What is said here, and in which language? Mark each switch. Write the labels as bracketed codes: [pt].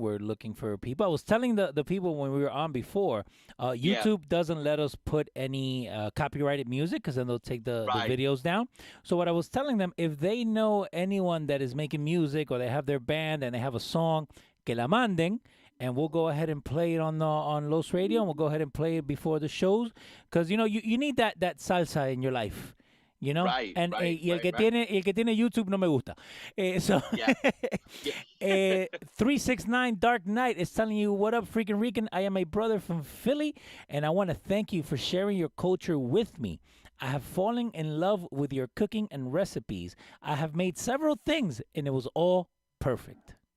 [en] We're looking for people. I was telling the people when we were on before, YouTube doesn't let us put any copyrighted music because then they'll take the videos down. So what I was telling them, if they know anyone that is making music or they have their band and they have a song, [es] que la manden. [en] And we'll go ahead and play it on Los Radio, and we'll go ahead and play it before the shows, because you need that salsa in your life, Right. And right, [es] el que tiene YouTube no me gusta. [en] 369 Dark Knight is telling you, what up, Freakin Rican? I am a brother from Philly, and I want to thank you for sharing your culture with me. I have fallen in love with your cooking and recipes. I have made several things, and it was all perfect.